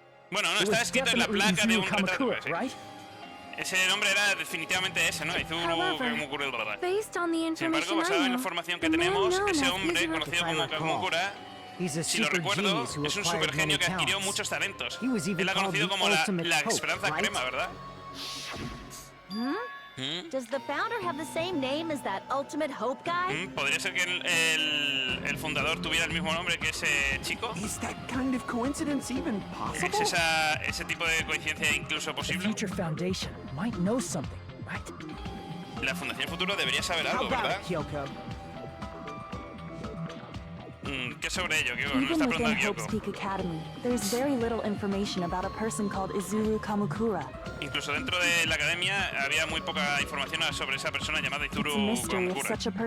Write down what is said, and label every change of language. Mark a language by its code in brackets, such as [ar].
[es] Bueno, no, estaba escrito en la placa de un retrato, ¿sí? Ese nombre era definitivamente ese, ¿no? Izuru Kamukura, ¿verdad? Sin embargo, basado en la información que tenemos, ese hombre, conocido como Kamukura, si lo recuerdo, es un supergenio que adquirió muchos talentos. Él ha conocido como la esperanza crema, ¿verdad? [en] Does the founder have the same name as that ultimate hope guy? [es] ¿Podría ser que el fundador tuviera el mismo nombre que ese chico? [en] Is that kind of coincidence even possible? [es] ¿Es ese tipo de coincidencia incluso posible? [en] The Future Foundation might know something, right? [es] La Fundación Futuro debería saber algo, ¿verdad? ¿Qué sobre ello? ¿Qué no está preguntando Kyoko? Incluso dentro de la academia había muy poca información sobre esa persona llamada Izuru Kamukura.